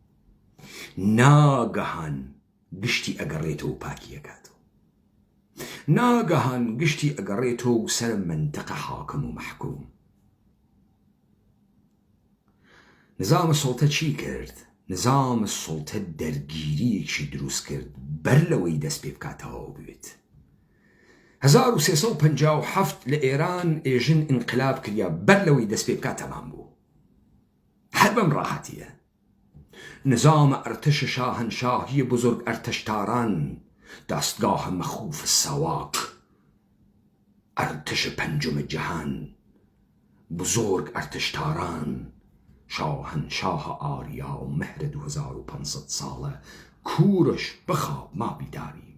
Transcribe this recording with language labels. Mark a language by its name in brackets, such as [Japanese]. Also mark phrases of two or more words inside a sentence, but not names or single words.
[Central Kurdish] ناگەهان گشتی ئەگەڕێتەوە و پاکیەکاتەوە ناگەهان گشتی ئەگەڕێتەوە و سەر منتەقە حاکم و مەحکوم نظام سڵتە چی کرد؟ نظام سڵتە دەرگیریەکی دروست کرد بەر لەوەی دەست پێ بکاتەوە بێت 1357 لە ئێران ئێژن ئینقلاب کردیا بەر لەوەی دەست پێ بکات تەمام بوو هەر بەم ڕاحەتیە [Persian] نظام ارتش شاهنشاهی بزرگ ارتشتاران دستگاه مخوف سواک ارتش پنجم جهان بزرگ ارتشتاران، شاهنشاه آریا و مهر 2500 ساله، کورش بخواب ما بیداریم.